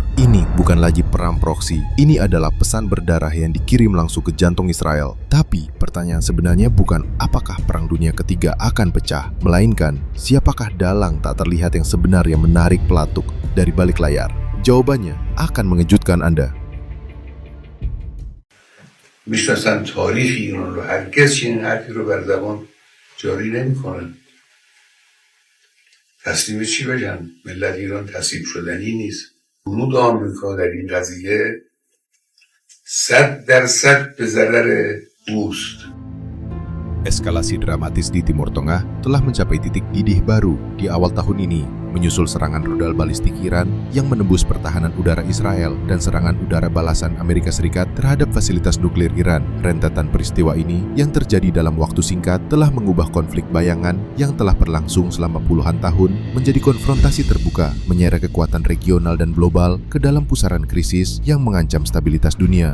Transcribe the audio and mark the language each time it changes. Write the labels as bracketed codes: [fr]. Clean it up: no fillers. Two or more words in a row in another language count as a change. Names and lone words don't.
[id] Ini bukan lagi perang proksi, ini adalah pesan berdarah yang dikirim langsung ke jantung Israel. Tapi pertanyaan sebenarnya bukan apakah perang dunia ketiga akan pecah, melainkan siapakah dalang tak terlihat yang sebenarnya menarik pelatuk dari balik layar. Jawabannya akan mengejutkan Anda. [fa] میشناسن تاریخ ایران رو هرگز چنین حرفی رو بر زبان جاری نمی‌کنن. تسلیم چی بگن؟ ملت ایران تسلیم شدنی نیست. ورود آمریکا در این قضیه 100% به ضرر اوست. [id] Eskalasi dramatis di Timur Tengah telah mencapai titik didih baru di awal tahun ini, menyusul serangan rudal balistik Iran yang menembus pertahanan udara Israel dan serangan udara balasan Amerika Serikat terhadap fasilitas nuklir Iran. Rentetan peristiwa ini yang terjadi dalam waktu singkat telah mengubah konflik bayangan yang telah berlangsung selama puluhan tahun menjadi konfrontasi terbuka, menyeret kekuatan regional dan global ke dalam pusaran krisis yang mengancam stabilitas dunia.